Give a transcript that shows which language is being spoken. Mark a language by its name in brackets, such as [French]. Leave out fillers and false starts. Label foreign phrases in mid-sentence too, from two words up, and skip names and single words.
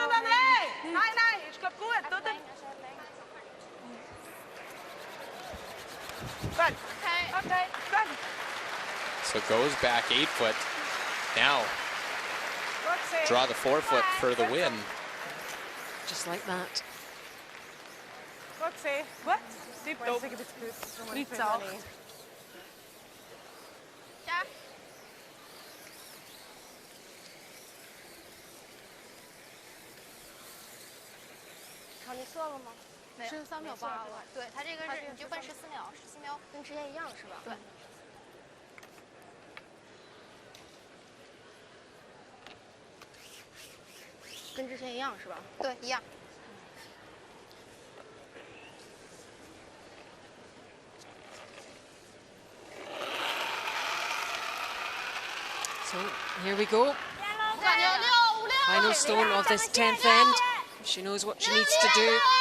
[English] So goes back 8-foot. Now draw the 4-foot for the win. Just like that. [Dutch] Wat? Tipptopp. Niet zacht. [Chinese] 考虑错了吗？没有，13秒8了。对，它这个是你就奔14秒，14秒跟之前一样是吧？对。跟之前一样是吧？对，一样。 [English] So here we go. Final stone of this 10th end. She knows what she needs to do.